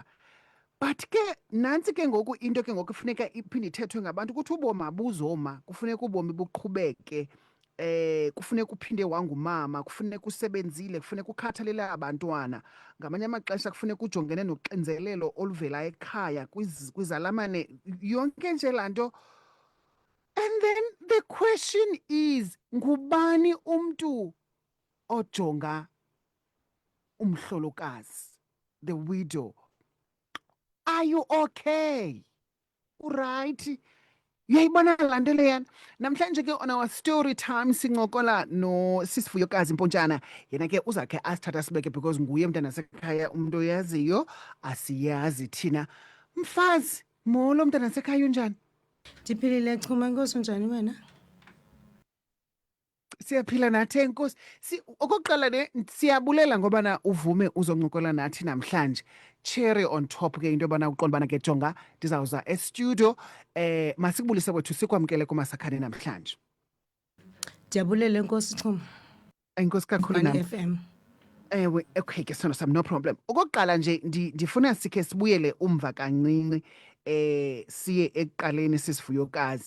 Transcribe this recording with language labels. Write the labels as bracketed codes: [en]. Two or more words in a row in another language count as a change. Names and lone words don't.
[xh] But ke nantsi ke ngoku into ke ngoku kufuneka iphinde ithethwe ngabantu ukuthi ubomi abuzoma, kufuneka ubomi buqhubeke. Kufuneka uphinde wangumama, kufuneka usebenzile, kufuneka ukhathalele abantwana. Ngamanye amaxesha kufuneka ujongene noxinzelelo oluvela ekhaya kwizalamane, yonke nje laa nto. [en] And then the question is, [xh] ngubani umntu ojonga umhlolokazi, [en] the widow? Are you okay? Uright? [xh] Uyayibona laa nto leyana. Namhlanje ke [en] on our story time [xh] sincokola noSisivuyokazi Mpontshana. Yena ke uzakhe asithatha sibeke because nguye mntanasekhaya umuntu oyaziyo, asiyazi thina. Mfazi, molo mntanasekhaya unjani? Ndiphilile Chuma, Nkosi, unjani wena? Siyaphila nathi enkosi. Okokuqala siyabulela ngoba uvume uzoncokola nathi namhlanje. [en] Cherry on top [xh] ke into yobana uqonda bana ke jonga ndizawuza estudio. Masikubulise kwethu sikwamkele kuMasakhane namhlanje. Ndiyabulela Nkosi Chuma. Enkosi kakhulu nam. FM. Ewe, okay ke sona sam, [en] no problem. [xh] Okokuqala nje ndifuna sikhe sibuyele umva kancinci siye ekuqaleni Sisivuyokazi.